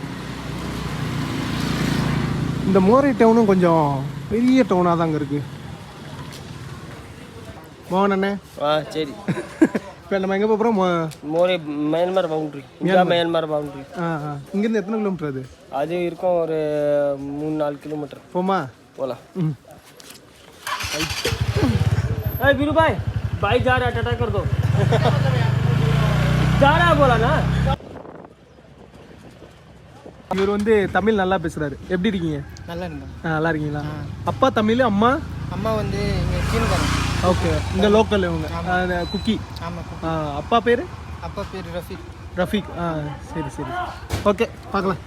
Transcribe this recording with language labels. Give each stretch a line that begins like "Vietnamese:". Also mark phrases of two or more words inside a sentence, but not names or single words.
Tamil: இந்த மோரே டவுனும் கொஞ்சம் பெரிய டவுனாக தாங்க இருக்குது. மோகன் அண்ணே. சரி. இப்போ நம்ம எங்கே போகிறோம்? மோரே மியான்மர் பவுண்ட்ரி. மியான்மர் பவுண்ட்ரி. இங்கேருந்து எத்தனை கிலோமீட்டர் அது? அது இருக்கும் ஒரு 3-4 கிலோமீட்டர். போமா? போகலாம்.
Hindi: वीरू भाई बाइक जा रहा है, टाटा कर दो. जा रहा है बोला ना.
Tamil: இவர் வந்து தமிழ் நல்லா பேசுகிறாரு. எப்படி இருக்கீங்க? நல்லா இருக்கேன். நல்லா இருக்கீங்களா? அப்பா தமிழ், அம்மா வந்து இங்கே சீனக்காரன். ஓகே, இந்த லோக்கல் இவங்க குக்கி. அப்பா பேர்? அப்பா பேர் ரஃபீக். ரஃபீக். சரி சரி, ஓகே பார்க்கலாம்.